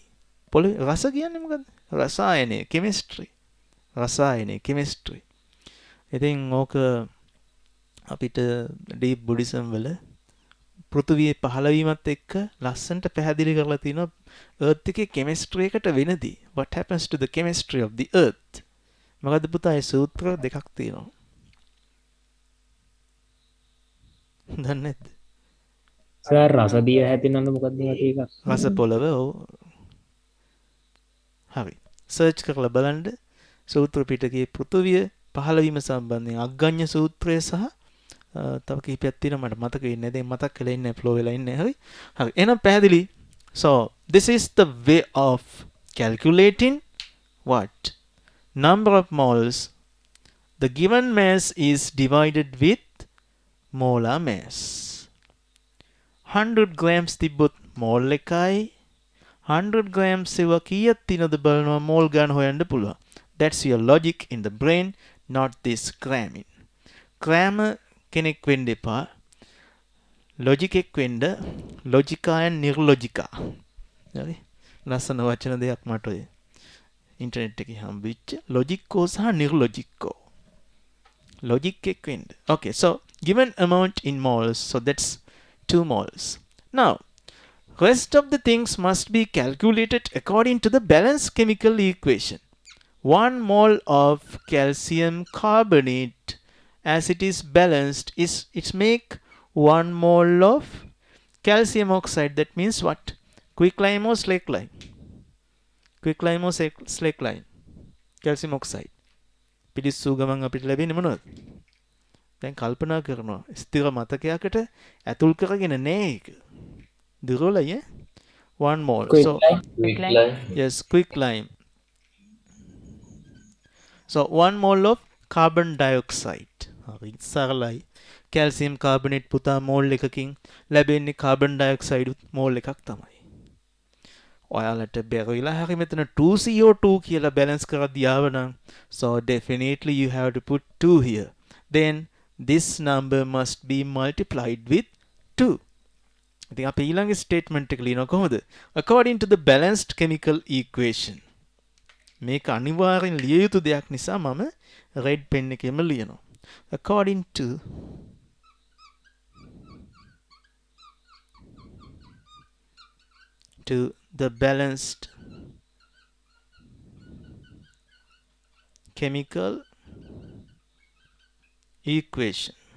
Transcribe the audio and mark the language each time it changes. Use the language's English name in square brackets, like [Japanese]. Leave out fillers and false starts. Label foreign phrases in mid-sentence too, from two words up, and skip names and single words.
[Sinhala] පොළොවේ රස කියන්නේ මොකද්ද? රසායනය, කෙමිස්ට්‍රි. රසායනය, කෙමිස්ට්‍රි. ඉතින් ඕක අපිට [English] deep Buddhism [Sinhala] වල පෘථිවියේ පහළවීමත් එක්ක ලස්සන්ට පැහැදිලි කරලා තිනවා earth එකේ chemistry එකට වෙනදී. [English] What happens to the chemistry of the earth? [Sinhala] මොකද පුතා ඒ සූත්‍ර දෙකක් තියෙනවා. දන්නේ නැද්ද? සර් රසදිය හැදෙනවද මොකද්ද ඒක? රස පොළව ඔව්. හරි. සර්ච් කරලා බලන්න සූත්‍ර පිටකයේ පෘථිවිය පහළවීම සම්බන්ධයෙන් අග්ගඤ්ඤ සූත්‍රය සහ තව කීපයක් තියෙනවා මට මතක වෙන්නේ නැහැ. දැන් මතක් වෙලා ඉන්නේ ෆ්ලෝ වෙලා ඉන්නේ. හරි. හරි. එහෙනම් පැහැදිලි. [English] So this is the way of calculating what? Number of moles. The given mass is divided with molar mass. [Sinhala] 100 grams තිබ්බොත් මෝල් එකයි 100 grams ඒව කීයක් තියෙනවද බලනවා මෝල් ගන්න හොයන්න පුළුවන්. [English] That's your logic in the brain, not this cramming. [Sinhala] Crammer කෙනෙක් වෙන්න එපා. logic එක වෙන්න logica and nirlogica. හරි. ලස්සන වචන දෙයක් මට ඔය ඉන්ටර්නෙට් එකේ හම්බෙච්ච logico සහ nirlogico. logic එක වෙන්න. [English] Okay, so given amount in moles, so that's 2 moles. Now, rest of the things must be calculated according to the balanced chemical equation. 1 mole of calcium carbonate, as it is balanced, is it make 1 mole of calcium oxide. That means what? Quicklime or slakelime? Quicklime or slakelime? Calcium oxide. [Sinhala] පිටිස්සු ගමන් අපිට ලැබෙන්නේ මොනවද? දැන් කල්පනා කරනවා ස්ථිර මතකයකට ඇතුල් කරගෙන නෑ ඒක. දුර්වලයි ඈ. 1 mole. So [English] Quicklime. yes, quicklime. So 1 mole of carbon dioxide. [Sinhala] හරි සරලයි. [English] calcium carbonate [Sinhala] පුතා මෝල් එකකින් ලැබෙන්නේ [English] carbon dioxide [Sinhala] මෝල් එකක් තමයි. ඔයාලට බැරිලා හරි මෙතන 2CO2 කියලා balance කරද්දී ආවනම්, [English] so definitely you have to put 2 here. Then this number must be multiplied with 2. [Sinhala] ඉතින් අපි ඊළඟ statement එක ලියනවා කොහොමද? [English] According to the balanced chemical equation. [Sinhala] මේක අනිවාර්යෙන් ලිය යුතු දෙයක් නිසා මම [English] red pen [Sinhala] එකෙම ලියනවා. [English] According to the balanced chemical equation.